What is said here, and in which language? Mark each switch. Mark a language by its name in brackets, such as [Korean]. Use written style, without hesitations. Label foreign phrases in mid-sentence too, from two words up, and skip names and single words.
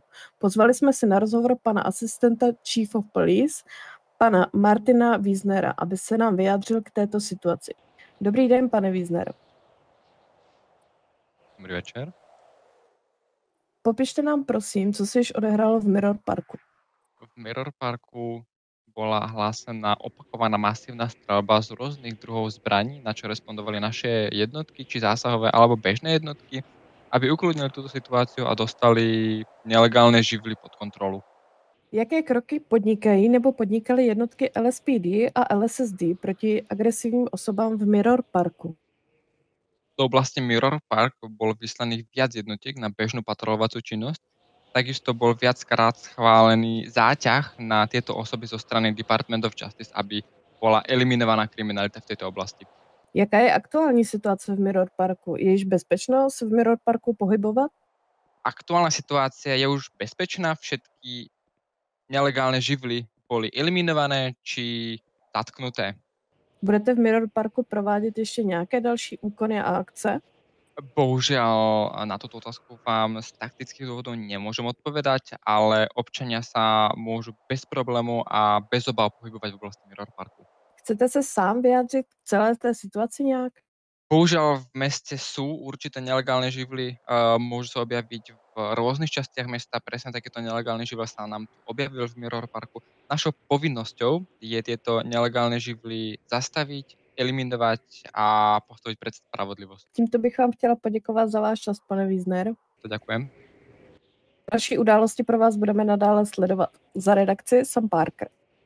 [Czech] Pozvali jsme si na rozhovor pana asistenta [English] Chief of Police, [Czech] pana Martina Wiesnera, aby se nám vyjádřil k této situaci. Dobrý den, pane Wiesner. Dobrý večer. Popište nám prosím, co se již odehrálo v Mirror Parku. [Slovak] V Mirror Parku bola hlásená opakovaná masívna streľba z rôznych druhov zbraní, na čo respondovali naše jednotky, či zásahové alebo bežné jednotky, aby ukludnili túto situáciu a dostali nelegálne živly pod kontrolu. [Czech] Jaké kroky podnikají nebo podnikaly jednotky LSPD a LSSD proti agresívnym osobám v Mirror Parku? [Slovak] Do oblasti Mirror Park bol vyslaných viac jednotiek na bežnú patrolovacú činnosť. Takisto bol viackrát schválený záťah na tieto osoby zo strany Department of Justice, aby bola eliminovaná kriminalita v tejto oblasti. [Czech] Jaká je aktuální situace v Mirror Parku? Je již bezpečno se v Mirror Parku pohybovat? [Slovak] Aktuálna situácia je už bezpečná, všetky nelegálne živly boli eliminované či zatknuté. [Czech] Budete v Mirror Parku provádět ještě nějaké další úkony a akce? [Slovak] Bohužiaľ na túto otázku vám z taktických dôvodov nemôžem odpovedať, ale občania sa môžu bez problémov a bez obáv pohybovať v oblasti Mirror Parku. [Czech] Chcete se sám vyjádřit k celé té situaci nějak? [Slovak] Bohužiaľ v meste sú určité nelegálne živly, môžu sa objaviť v rôznych častiach mesta, presne takéto nelegálne živly sa nám tu objavil v Mirror Parku. Našou povinnosťou je tieto nelegálne živly zastaviť, eliminovať a postaviť pred spravodlivosť. [Czech] Tímto bych vám chtěla poděkovat za váš čas, pane Wiesner. [Slovak] To ďakujem. [Czech] Další události pro vás budeme nadále sledovat. Za redakci Sam Parker.